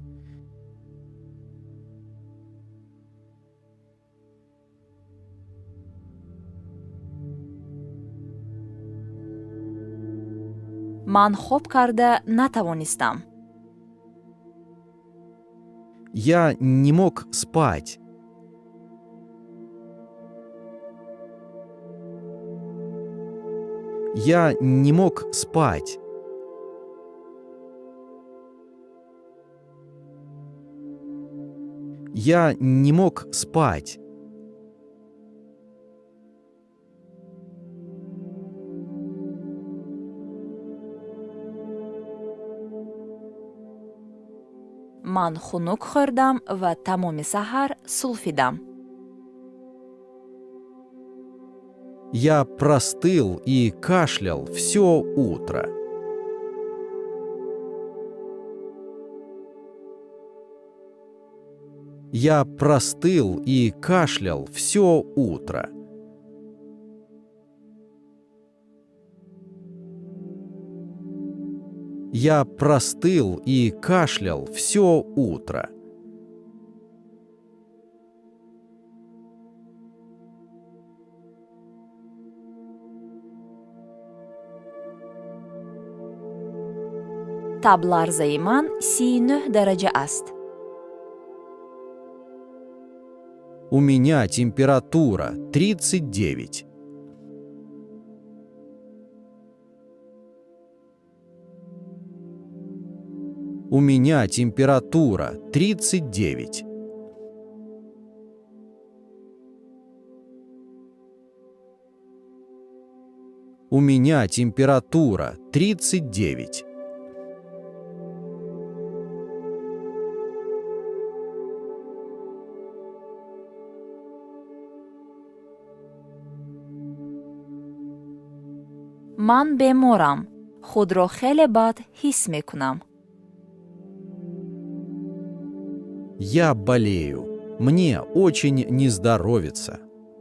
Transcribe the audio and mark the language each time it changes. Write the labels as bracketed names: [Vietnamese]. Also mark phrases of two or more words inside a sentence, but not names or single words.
[Tajik] ман хоб карда натавонистам. [Russian] Я не мог спать. Я не мог спать. Я не мог спать. [Tajik] ман хунук хӯрдам ва тамоми саҳар сулфидам. [Russian] Я простыл и кашлял все утро. Я простыл и кашлял все утро. Я простыл и кашлял все утро. [Tajik] табларзаи ман 39 дараҷа аст. [Russian] У меня температура 39. У меня температура 39. У меня температура 39. [Tajik] ман беморам. худро хеле бад ҳис мекунам. [Russian] Я болею. Мне очень не здоровится.